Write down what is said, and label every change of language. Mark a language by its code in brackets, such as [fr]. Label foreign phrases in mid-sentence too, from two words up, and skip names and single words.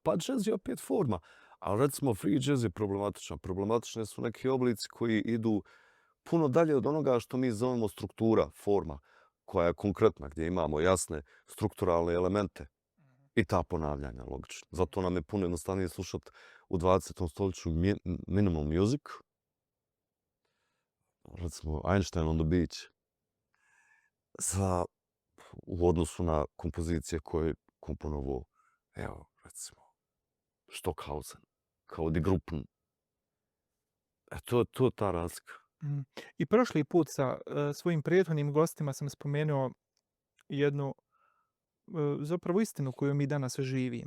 [bs] Pa džez je opet forma, ali recimo [en] free jazz [bs] je problematičan. Problematične su neki oblici koji idu puno dalje od onoga što mi zovemo struktura, forma, koja je konkretna, gdje imamo jasne strukturalne elemente i ta ponavljanja, logično. Zato nam je puno jednostavnije slušati u 20. stoljeću [en] minimal music, [bs] recimo Einstein on the Beach, u odnosu na kompozicije koje je komponovao, evo, recimo, Stockhausen, kao Die Gruppen. To je ta razlika. I prošli put sa svojim prethodnim gostima sam spomenuo jednu zapravo istinu koju mi danas živimo.